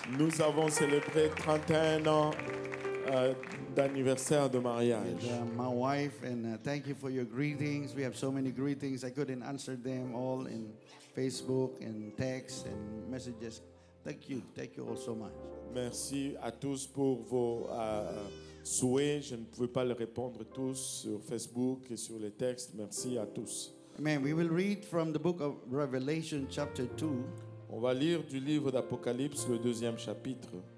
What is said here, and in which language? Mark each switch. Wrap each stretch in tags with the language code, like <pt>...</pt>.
<fr>Nous avons célébré 31 ans d'anniversaire de mariage.</fr> <en>With my wife, and thank you for your greetings. We have so many greetings. I couldn't answer them all in Facebook and text and messages. Thank you all so much.</en> <fr>Merci à tous pour vos souhaits. Je ne pouvais pas les répondre tous sur Facebook et sur les textes. Merci à tous. Amen.</fr> <en>We will read from the book of Revelation chapter 2,</en> <fr>On va lire du livre d'Apocalypse, le 2e chapitre,</fr>